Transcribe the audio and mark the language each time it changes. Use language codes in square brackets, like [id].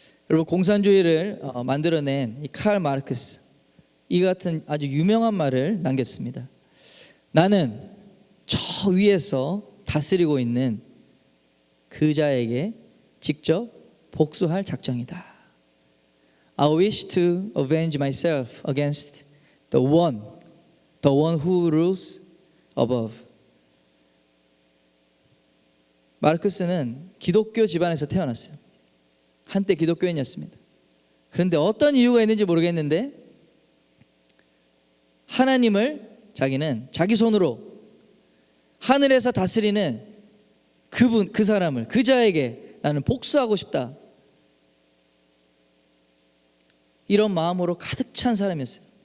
[ko] 여러분, 공산주의를 만들어낸 이 칼 마르크스, 이 같은 아주 유명한 말을 남겼습니다. 나는 저 위에서 다스리고 있는 그 자에게 직접 복수할 작정이다. [en] I wish to avenge myself against the one who rules above. [ko] 마르크스는 기독교 집안에서 태어났어요. 한때 기독교인이었습니다. 그런데 어떤 이유가 있는지 모르겠는데 하나님을 자기는 자기 손으로 하늘에서 다스리는 그분, 그 사람을, 그 자에게 나는 복수하고 싶다, 이런 마음으로 가득 찬 사람이었어요.